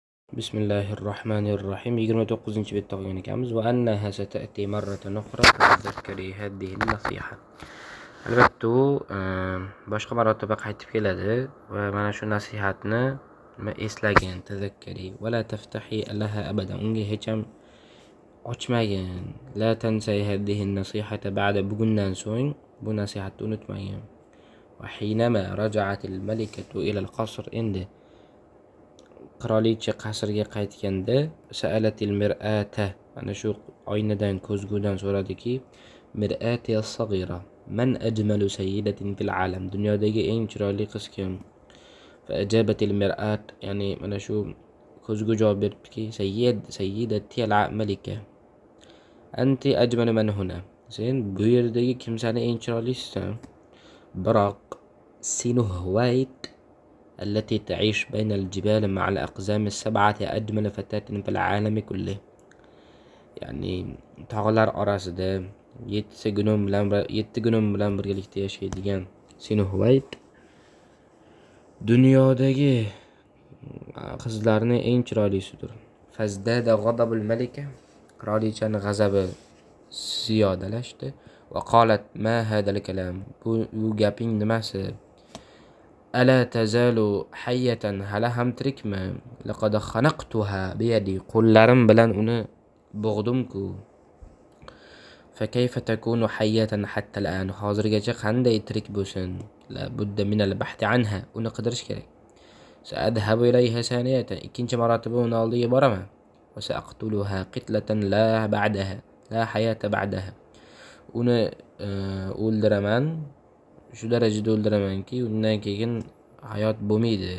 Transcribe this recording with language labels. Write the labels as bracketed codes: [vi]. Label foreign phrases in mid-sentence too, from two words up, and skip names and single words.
[ar] Bismillahirrahmanirrahim. [uz] 29-betda qolgan ekanmiz. [ar] وأنها ستأتي مرة أخرى فتذكري هذه النصيحة. [uz] Albatta u boshqa marotaba qaytib keladi va mana shu nasihatni eslagin, [ar] تذكري ولا تفتحي لها أبدا. [uz] Unga hech ham ochmagin. [ar] لا تنسي هذه النصيحة بعد [uz] bugundan so'ng bu nasihatni unutmagin. [ar] وحينما رجعت الملكة إلى القصر [uz] endi qirolicha qasrga qaytganda [ar] سألت المرآة, [uz] mana shu oynadan, ko'zgudan so'radiki, [ar] مرآتي الصغيرة من أجمل سيدة في العالم, [uz] dunyodagi eng chiroyli qiz kim? [ar] فأجابت المرآة, [uz] ya'ni mana shu ko'zgu javob beribdiki, [ar] سيدتي الملكة أنت أجمل من هنا, [uz] sen bu yerdagi kimsani eng chiroylisisan, biroq Sinuhvayt [ar] التي تعيش بين الجبال مع الأقزام السبعة أجمل فتاة في العالم كله. [uz] ya'ni tog'lar orasida yetti gunom bilan birgalikda yashaydigan Sinuhvayt dunyodagi qizlarni eng chiroylisidir. [ar] فازداد غضب الملكة, [uz] qirolichaning g'azabi ziyodalashdi. [ar] وقالت ما هذا الكلام, [uz] bu gaping nimasi? [ar] ألا تزال حية, [uz] hali ham tirikmi? [ar] لقد خنقتها بيدي, [uz] qo'llarim bilan uni bo'g'dimku. [ar] فكيف تكون حية حتى الآن, [uz] hozirgacha qanday tirik bo'lsin? [ar] لا بد من البحث عنها, [uz] uni qidirish kerak. [ar] سأذهب إليها ثانية, [uz] ikkinchi marotaba uni oldiga boraman. [ar] وسأقتلها قتلة لا بعدها لا حياة بعدها, [uz] uni o'ldiraman, shu darajada o'ldiramanki undan keyin hayot bo'lmaydi.